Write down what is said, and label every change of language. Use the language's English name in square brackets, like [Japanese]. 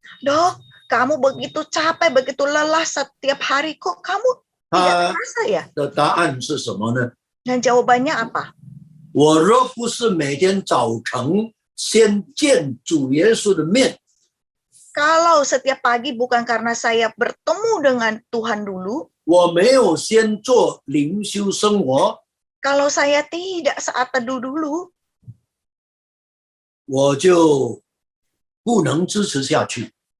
[Indonesian] Dok, kamu begitu capek, begitu lelah setiap hari, kok kamu tidak terasa ya?” [Chinese] 的答案是什么呢？ [Indonesian] Dan jawabannya apa? [Chinese] 我若不是每天早晨先见主耶稣的面， [Indonesian] Kalau setiap pagi bukan karena saya bertemu dengan Tuhan dulu, [Chinese] 我没有先做灵修生活， [Indonesian] kalau saya tidak saat teduh dulu, [Chinese] 我就不能支持下去。